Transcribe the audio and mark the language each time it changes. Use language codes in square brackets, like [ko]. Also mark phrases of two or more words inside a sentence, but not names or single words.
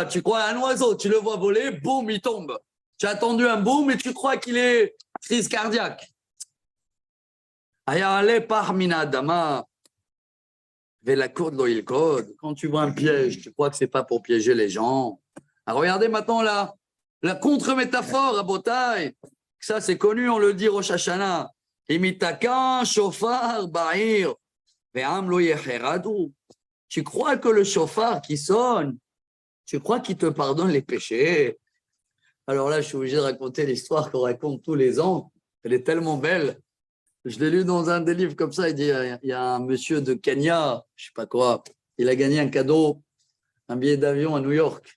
[fr] Tu crois à un oiseau, tu le vois voler, boum, il tombe. Tu as attendu un boum et tu crois qu'il est crise cardiaque. Quand tu vois un piège, tu crois que ce n'est pas pour piéger les gens. Alors regardez maintenant là, la contre-métaphore à Botaï. Ça, c'est connu, on le dit Rosh Hashanah. [he] אם יתקע שופר בעיר. [fr] Tu crois que le shofar qui sonne, tu crois qu'il te pardonne les péchés? Alors là, je suis obligé de raconter l'histoire qu'on raconte tous les ans. Elle est tellement belle. Je l'ai lu dans un des livres comme ça. Il dit, il y a un monsieur de Kenya, je ne sais pas quoi, il a gagné un cadeau, un billet d'avion à New York.